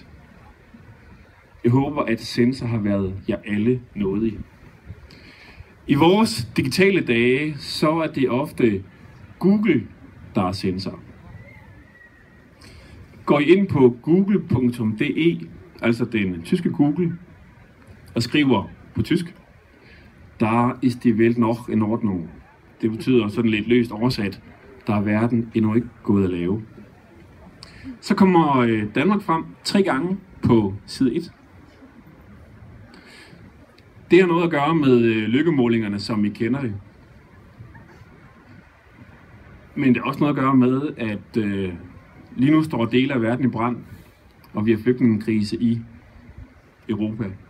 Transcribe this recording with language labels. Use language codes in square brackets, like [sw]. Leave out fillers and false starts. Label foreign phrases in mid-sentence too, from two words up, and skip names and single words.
[da] Jeg håber, at sensor har været jer alle nådige. I vores digitale dage, så er det ofte Google, der er sensor. Går I ind på google.de, altså den tyske Google, og skriver på tysk, [de] der ist die Welt noch in Ordnung. [da] Det betyder sådan lidt løst oversat, der er verden endnu ikke gået at lave. Så kommer Danmark frem 3 gange på side 1. Det har noget at gøre med lykkemålingerne, som I kender det. Men det har også noget at gøre med, at lige nu står dele af verden i brand, og vi har flygtningekrise i Europa.